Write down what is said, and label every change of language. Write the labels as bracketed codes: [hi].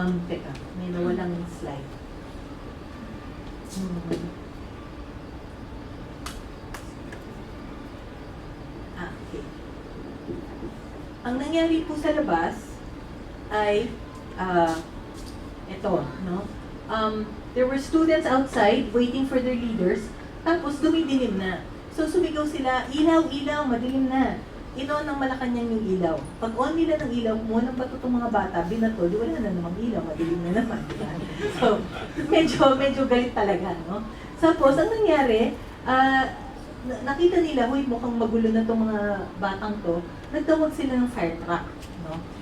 [tl] Teka, may nawalang slide. Okay. Ang nangyari po sa labas ay ito, no? [en] There were students outside waiting for their leaders, [tl] tapos dumidilim na. So sumigaw sila, "Ilaw, ilaw, madilim na." Ino ng Malacanang yung ilaw. Pag on nila ng ilaw, kumuha ng bato itong mga bata, binato, di wala na namang ilaw, madilim na naman. Diba? So, medyo galit talaga, no? Tapos, ang nangyari, nakita nila, huy, mukhang magulo na itong mga batang to, nagtawag sila ng fire truck, no?